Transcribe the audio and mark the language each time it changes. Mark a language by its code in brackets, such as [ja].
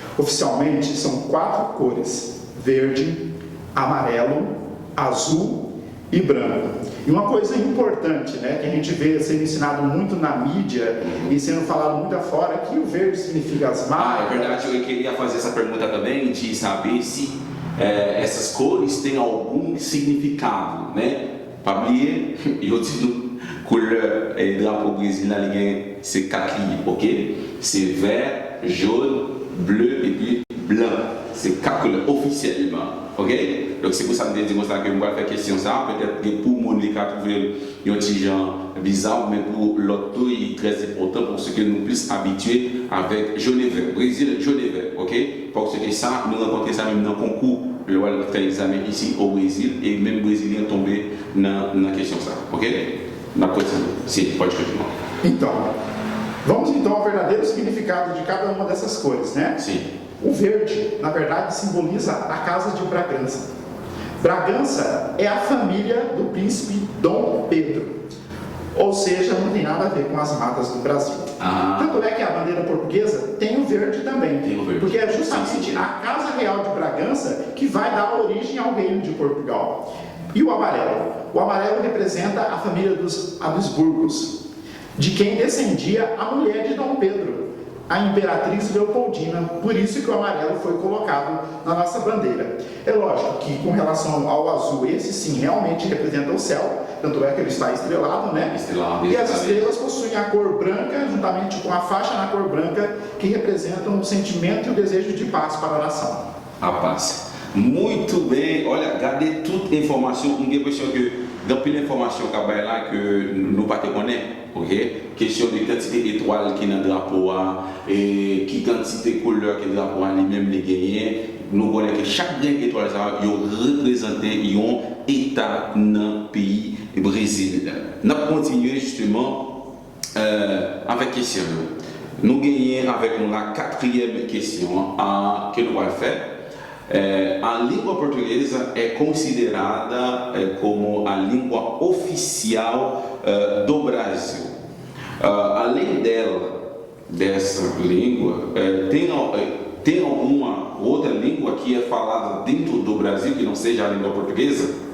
[pt] Oficialmente são 4 cores: verde, amarelo, azul e branco. E uma coisa importante, né, que a gente vê sendo ensinado muito na mídia e sendo falado muito afora, é que o verde significa as marcas. É verdade, eu queria fazer essa pergunta também, de saber se essas cores têm algum significado, né? Para mim, eu digo, [fr] couleur drapeau brésilien, c'est 4 lignes, ok? C'est vert, jaune, bleu et puis blanc. C'est 4 couleurs officiellement, ok? Donc c'est pour ça que je dis que je vais faire question ça. Peut-être que pour mon cas, trouver un petit genre bizarre, mais pour l'autre, il est très important pour ceux que nous plus habitués avec jaune et vert. Brésil, jaune et vert, ok? Parce que ça, nous rencontrons ça même dans le concours. Le roi fait l'examen ici au Brésil et même les Brésiliens tombés dans la question ça, ok? [pt] Na continue. Sim, pode continuar. Então, vamos então ao verdadeiro significado de cada uma dessas cores, né? Sim. O verde, na verdade, simboliza a casa de Bragança. Bragança é a família do príncipe Dom Pedro. Ou seja, não tem nada a ver com as matas do Brasil. Tanto é que a bandeira portuguesa tem o verde também. Tem o verde. Porque é justamente a Casa Real de Bragança que vai dar origem ao reino de Portugal. E o amarelo? O amarelo representa a família dos Habsburgos, de quem descendia a mulher de Dom Pedro, a Imperatriz Leopoldina. Por isso que o amarelo foi colocado na nossa bandeira. É lógico que com relação ao azul, esse sim realmente representa o céu, tanto é que ele está estrelado, né? Estrelado, e as estrelas possuem a cor branca, juntamente com a faixa na cor branca, que representam o sentimento e o desejo de paz para a nação. A paz. Muito bem. Olha, [fr] gardez toute information. J'ai l'impression que dans plus d'informations là que nous pas connaître, ok? Question de quantité d'étoiles qui dans le drapeau et qui quantité couleur que le drapeau lui-même les gagné. Nous connaissons que chaque étoile ça représente un état dans le pays Brésil. Nous continuons justement avec question. Nous gagnons avec la 4e question que nous allons faire. [pt] A língua portuguesa é considerada como a língua oficial do Brasil. Além dessa língua, tem alguma outra língua que é falada dentro do Brasil que não seja a língua portuguesa?